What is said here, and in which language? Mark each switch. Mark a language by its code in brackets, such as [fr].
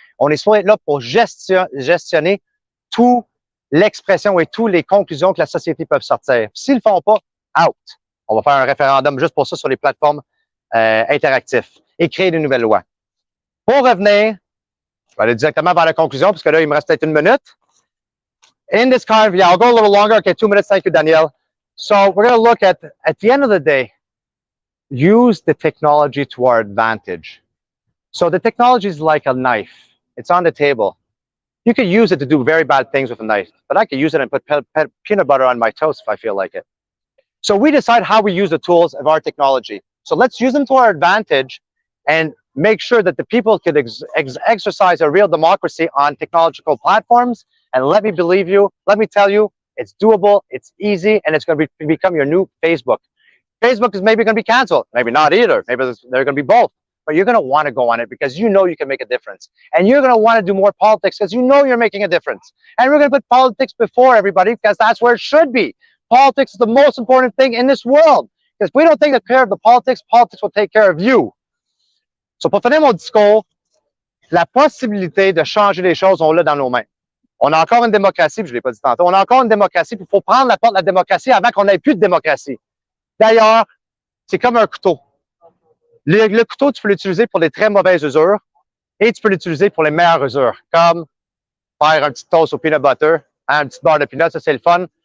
[fr] On est supposé être là pour gestionner toute l'expression et toutes les conclusions que la société peut sortir. S'ils ne le font pas, out. On va faire un référendum juste pour ça sur les plateformes interactives et créer de nouvelles lois. Pour revenir, je vais aller directement vers la conclusion, parce que là, il me reste peut-être 1 minute. [en] In this kind of, yeah, I'll go a little longer. Okay, 2 minutes. Thank you, Danielle. So we're going to look at the end of the day, use the technology to our advantage. So the technology is like a knife. It's on the table. You could use it to do very bad things with a knife, but I could use it and put peanut butter on my toast if I feel like it. So we decide how we use the tools of our technology. So let's use them to our advantage and make sure that the people could exercise a real democracy on technological platforms. And let me tell you, it's doable, it's easy, and it's going to become your new Facebook. Facebook is maybe going to be canceled. Maybe not either. Maybe they're going to be both. But you're going to want to go on it because you know you can make a difference. And you're going to want to do more politics because you know you're making a difference. And we're going to put politics before everybody because that's where it should be. Politics is the most important thing in this world. Because if we don't take care of the politics, politics will take care of you. [fr] So, pour finir mon discours, la possibilité de changer les choses, on l'a dans nos mains. On a encore une démocratie, puis je ne l'ai pas dit tantôt, on a encore une démocratie, puis il faut prendre la porte de la démocratie avant qu'on n'ait plus de démocratie. D'ailleurs, c'est comme un couteau. Le couteau, tu peux l'utiliser pour les très mauvaises usures et tu peux l'utiliser pour les meilleures usures, comme faire un petit toast au peanut butter, une petite barre de peanut, ça c'est le fun.